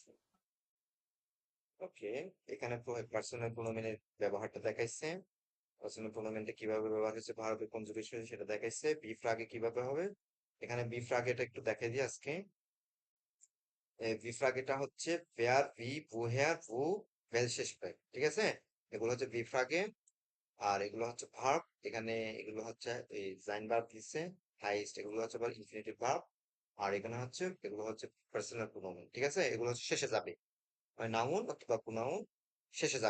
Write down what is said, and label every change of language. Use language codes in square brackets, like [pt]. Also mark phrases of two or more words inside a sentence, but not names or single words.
[bn] ওকে, এখানে পার্সোনাল প্রোনোমেনের ব্যবহারটা দেখাইছে। পার্সোনাল প্রোনোমেনটা কিভাবে ব্যবহার হচ্ছে, [en] verb conjugation [bn] সেটা দেখাইছে। বি ফ্রাগে কিভাবে হবে, এখানে বি ফ্রাগেটা একটু দেখাই দিই আজকে। বি ফ্রাগেটা হচ্ছে [de] wer, wie, woher, wo, welches [bn] পাই, ঠিক আছে? এগুলো হচ্ছে বি ফ্রাগে। আর এগুলো হচ্ছে ভার্ব, এখানে এগুলো হচ্ছে এই জাইন ভার্ব দিচ্ছে, হাইস্ট, এগুলো হচ্ছে আবার ইনফিনিটিভ ভার্ব। আর এখানে হচ্ছে এগুলো হচ্ছে পার্সোনাল প্রোনোমেন, ঠিক আছে? এগুলো হচ্ছে শেষে যাবে, হয় নাউন অথবা প্রোনাউন শেষে যাবে।